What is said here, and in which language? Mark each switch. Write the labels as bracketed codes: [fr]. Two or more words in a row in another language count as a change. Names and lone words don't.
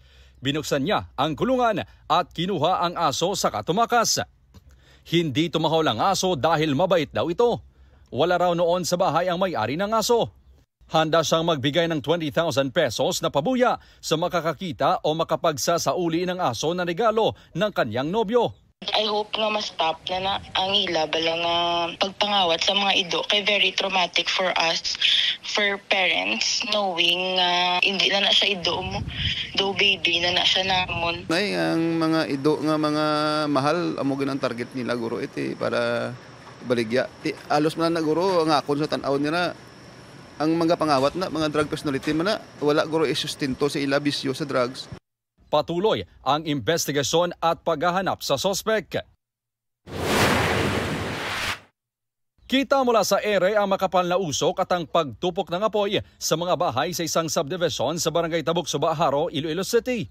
[tl] Binuksan niya ang kulungan at kinuha ang aso saka tumakas. Hindi tumahol ang aso dahil mabait daw ito. Wala raw noon sa bahay ang may-ari ng aso. Handa siyang magbigay ng 20,000 pesos na pabuya sa makakakita o makapagsasauli ng aso na regalo ng kanyang nobyo. [en] I hope [hil] nga ma-stop na ang ila balang pagpangawat sa mga ido kay [en] very traumatic for us, for parents, [hil] knowing hindi na siya ido mo, do baby na siya namon. Nay, ang mga ido nga mga mahal, amo ginang target nila guro iti para baligya. Alos man na guro ang akon sa tan-aw nila. Ang mga pangawat na, mga [en] drug personality [hil] man na, wala guro isustinto sa ila bisyo sa drugs. [tl] Patuloy ang investigasyon at paghahanap sa sospek. Kita mula sa ere ang makapal na usok at ang pagtupok ng apoy sa mga bahay sa isang subdivision sa Barangay Tabuk, Subaharo, Iloilo City.